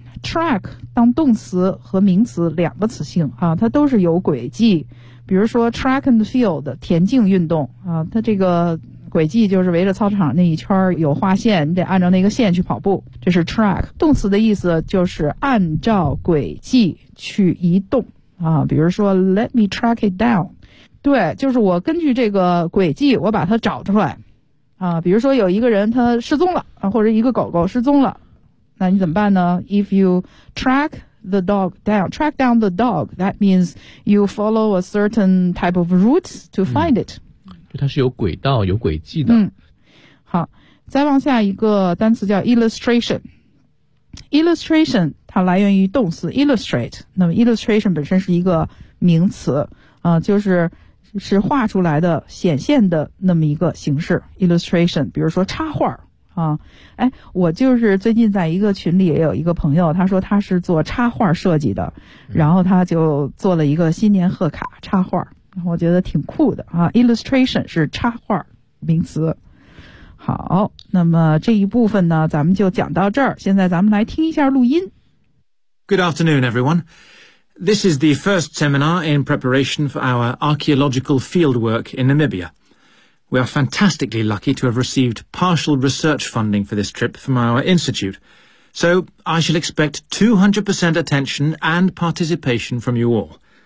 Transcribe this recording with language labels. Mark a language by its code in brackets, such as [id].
[zh] track 当动词和名词两个词性啊，它都是有轨迹，比如说 [en] track and field [zh] 田径运动啊，它这个轨迹就是围着操场那一圈有划线，你得按照那个线去跑步，这是 track。 动词的意思就是按照轨迹去移动啊，比如说 [en] let me track it down， [zh] 对，就是我根据这个轨迹我把它找出来啊。比如说有一个人他失踪了啊，或者一个狗狗失踪了，那你怎么办呢？ [en] If you track the dog down， track down the dog， that means you follow a certain type of route to find it、 [zh] 就它是有轨道有轨迹的。嗯，好，再往下一个单词叫 illustration。 Illustration 它来源于动词 illustrate， 那么 illustration 本身是一个名词啊、就是画出来的显现的那么一个形式 illustration， 比如说插画啊。哎，我就是最近在一个群里也有一个朋友，他说他是做插画设计的，然后他就做了一个新年贺卡插画，我觉得挺酷的啊。 illustration 是插画名词。好，那么这一部分呢，咱们就讲到这儿。现在咱们来听一下录音。 [en] Good afternoon, everyone. This is the first seminar in preparation for our archaeological fieldwork in Namibia. We are fantastically lucky to have received partial research funding for this trip from our institute. So I shall expect 200% attention and participation from you all.